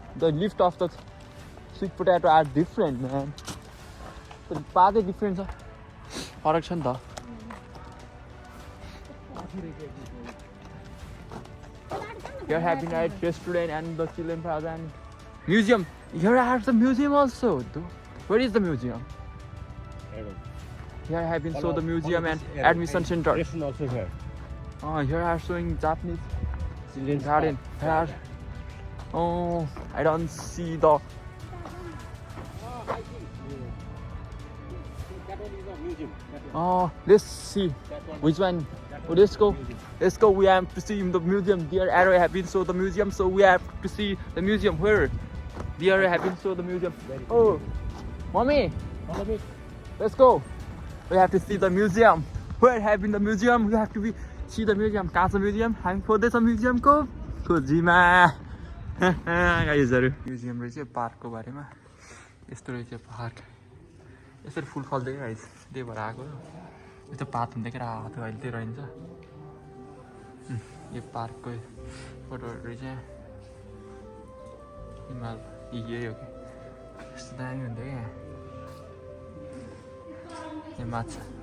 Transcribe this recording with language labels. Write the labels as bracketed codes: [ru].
[en] the lift of the sweet potato are different man [ne] पातै different छ फरक छ नि त [en] Here have been at restaurant and the children plaza and museum. Here are the museum also. Where is the museum? Here have been show the museum and admission center. Restaurant also here. Here are showing Japanese Children's garden. park. Here. Oh, I don't see the. That one is a museum. Let's see which one. Oh, let's go. Let's go. We have to see the museum. Dear arrow have been show the museum, so we have to see the museum. Where? Dear arrow have been show the museum. Oh, mommy, Follow me. let's go. We have to see the museum. Where have been the museum? We have to see the museum. [ne] कहाँ छ museum? हामी खोज्दैछ museum को खोजीमा गाइजहरु museum रहेछ पार्कको बारेमा यस्तो रहेछ पार्क यसरी फुल फल्दै गाइज त्यही भएर आएको यो त पात हुँदै के रातो अहिले त्यही रहन्छ यो पार्कको फोटोहरू रहेछ हिमाल यही हो कि यस्तो दामी हुन्थ्यो क्या यो माछा